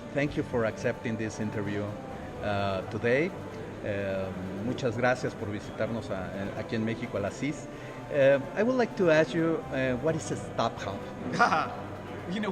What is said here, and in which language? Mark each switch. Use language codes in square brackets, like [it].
[en] Thank you for accepting this interview today. [es] Muchas gracias por visitarnos aquí en México a la CIS. [en] I would like to ask you, what is a StubHub?